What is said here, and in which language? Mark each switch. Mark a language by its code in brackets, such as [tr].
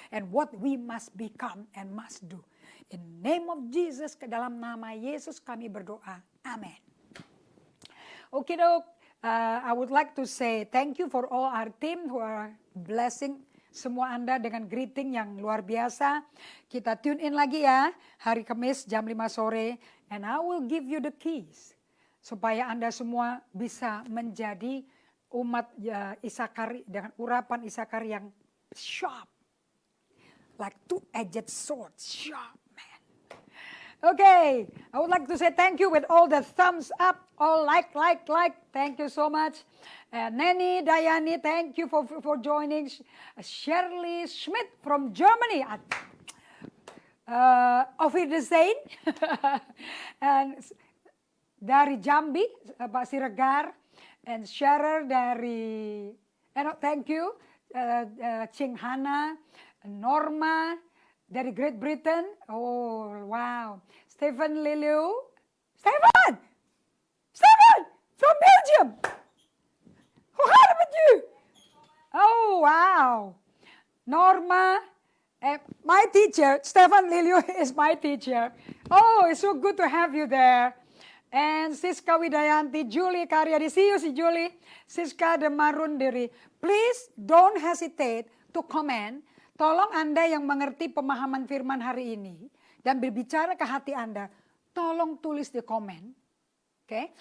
[en] And what we must become and must do. In the name of Jesus, [id] ke dalam nama Yesus kami berdoa. [en] Amin. Okay, dok. I would like to say thank you for all our team who are blessing [id] semua Anda dengan greeting yang luar biasa. Kita tune in lagi ya, hari Kamis jam 5 sore. [en] And I will give you the keys. [id] Supaya Anda semua bisa menjadi umat Isakar dengan urapan Isakar yang sharp. [en] Like two-edged sword, sharp. Okay, I would like to say thank you with all the thumbs up, all like. Thank you so much. Neni, Dayani, thank you for joining. Shirley Schmidt from Germany. [de] Auf Wiedersehen. [id] And dari Jambi, Pak Siregar. [en] And Sharer dari, thank you. Ching Hana, Norma. Dari Great Britain, oh wow, Stephen Liliu, Stephen from Belgium, [nl] hoe gaat het met u? [en] Oh wow, Norma, my teacher, Stephen Liliu is my teacher. Oh, it's so good to have you there. And Siska Widayanti, Julie Karyadi, see you, Julie. Siska Demarundiri, please don't hesitate to comment. [id] Tolong Anda yang mengerti pemahaman firman hari ini dan berbicara ke hati Anda, tolong tulis di komen, okay?